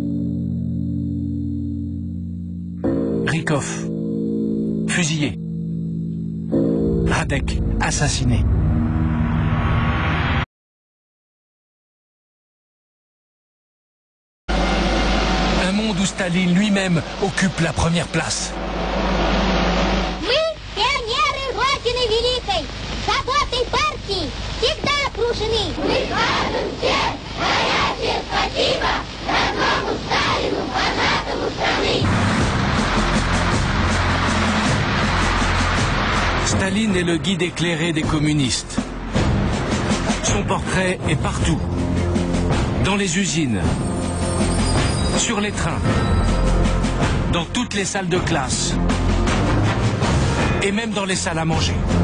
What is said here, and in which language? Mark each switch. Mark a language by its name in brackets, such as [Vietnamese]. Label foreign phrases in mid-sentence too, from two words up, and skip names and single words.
[French] Rykov, fusillé. Radek, assassiné. Un monde où Staline lui-même occupe la première place. [Russian] Мы пионеры Родины Великой, заботой партии всегда окружены. Мы скажем всем горячее спасибо родному Сталину, вожатому страны. [French] Staline est le guide éclairé des communistes. Son portrait est partout. Dans les usines, sur les trains, dans toutes les salles de classe et même dans les salles à manger.